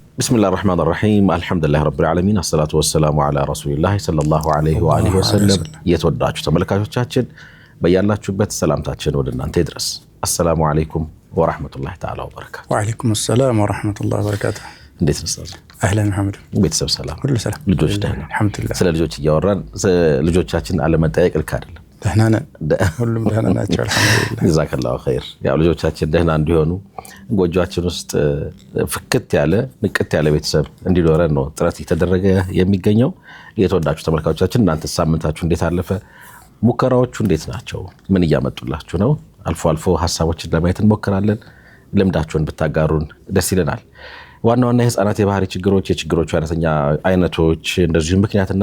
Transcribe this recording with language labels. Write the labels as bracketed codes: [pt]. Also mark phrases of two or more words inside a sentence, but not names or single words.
[ar] بسم الله الرحمن الرحيم الحمد لله رب العالمين الصلاة والسلام على رسول الله صلى الله عليه وآله وسلم يتودعوا [am] ተመልካቾቻችን በያላችሁበት ሰላምታችን ወደ እናንተ ይድረስ [ar] السلام عليكم ورحمة الله تعالى وبركاته وعليكم السلام ورحمة الله وبركاته [am] እንዴት ነሳችሁ [ar] أهلا محمد [am] ቤተሰብ ሰላም ሁሉ ሰላም ልጆች ደህና [ar] الحمد لله [am] ስለ ልጆች እያወራን ልጆቻችን አለመጠየቅ ልክ አይደለም ደህና ነን ሁሉም ደህና ናቸው አልহামዱሊላህ [ar] جزاك الله خير [am] ያው ልጆቻችን ደህና እንዲሆኑ ጎጆአችን ውስጥ ፍክት ያለ ንቅት ያለ ቤተሰብ እንዲኖረን ነው ጥረት እየተደረገ የሚገኘው የተወዳጁ ተመልካቾቻችን እናንተ ሳምንታችሁ እንዴት አለፈ ሙከራዎቹ እንዴት ናቸው ምን እያመጡላችሁ ነው አልፎ አልፎ ሐሳቦችን ለማየት እንሞክራለን ልምዳችሁን ብታጋሩን ደስ ይለናል ዋናውና የህፃናት የባህሪ ችግሮች የችግሮቹ አይነቶች እንደዚሁ ምክንያትና